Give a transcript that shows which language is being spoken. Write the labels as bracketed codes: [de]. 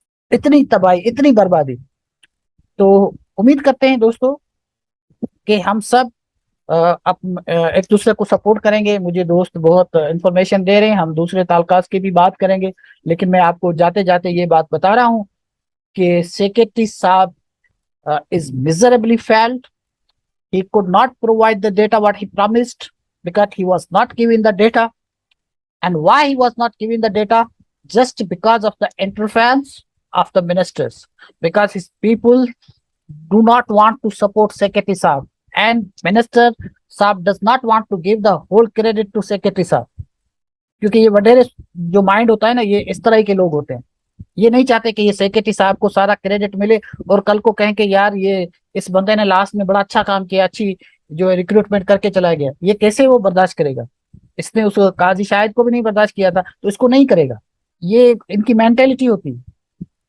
[ur] اتنی تباہی، اتنی بربادی۔ تو امید کرتے ہیں دوستو کہ ہم سب ایک دوسرے کو سپورٹ کریں گے۔ مجھے دوست بہت انفارمیشن دے رہے ہیں، ہم دوسرے تعلقات کی بھی بات کریں گے، لیکن میں آپ کو جاتے جاتے یہ بات بتا رہا ہوں کہ سیکرٹری صاحب [en] is miserably failed. He could not provide the data what he promised because he was not giving the data. And why he was not giving the data? Just because of the interference of the ministers. Because his people do not want to support Secretary Saab. And Minister Saab does not want to give the whole credit to Secretary Saab. [ur] کیونکہ یہ وڈیرے جو mind ہوتا ہے نا، یہ اس طرح کے لوگ ہوتے ہیں، یہ نہیں چاہتے کہ یہ سیکرٹری صاحب کو سارا کریڈٹ ملے اور کل کو کہیں کہ یار یہ اس بندے نے لاسٹ میں بڑا اچھا کام کیا، اچھی جو ریکروٹمنٹ کر کے چلا گیا۔ یہ کیسے وہ برداشت کرے گا؟ اس نے اس قاضی شاہد کو بھی نہیں برداشت کیا تھا، تو اس کو نہیں کرے گا۔ یہ ان کی مینٹلٹی ہوتی ہے۔